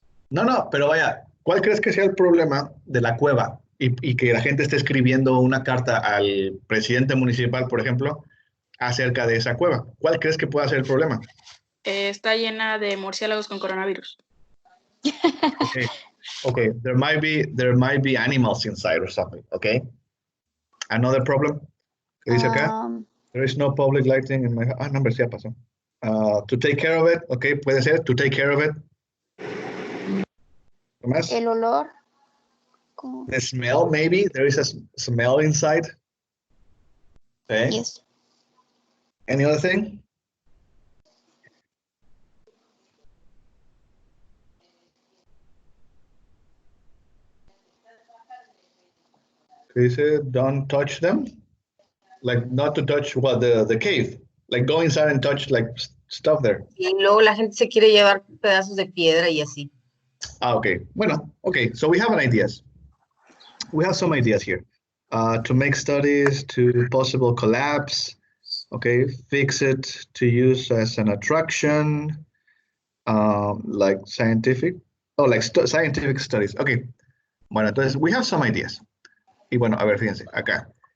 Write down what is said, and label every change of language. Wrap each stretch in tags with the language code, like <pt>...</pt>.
<es>No, pero vaya, ¿cuál crees que sea el problema de la cueva y que la gente esté escribiendo una carta al presidente municipal, por ejemplo, acerca de esa cueva? ¿Cuál crees que pueda ser el problema? Está llena de murciélagos con coronavirus.</es> <en>Okay. There might be animals inside or something. Okay. Another problem.</en> <es>¿Qué dice acá?</es> <en>There is no public lighting in my.</en> <es>No, hombre, sí ya pasó.</es> <en>To take care of it. Okay,</en> <es>puede ser.</es> <en>To take care of it.</en> <es>¿Qué más? El olor.</es> <en>The smell, maybe there is a smell inside. Okay. Yes. Any other thing? He said, don't touch them. Like, not to touch what, the cave. Like, go inside and touch like stuff there.</en> <es>Y luego la gente se quiere llevar pedazos de piedra y así.</es> <en>Okay. Bueno, okay. So we have an ideas. We have some ideas here. To make studies, to possible collapse, Okay, fix it to use as an attraction, like scientific, like scientific studies.</en> <es>Okay, bueno, entonces</es> <en>we have some ideas.</en> <es>Y bueno, a ver, fíjense, acá.</es>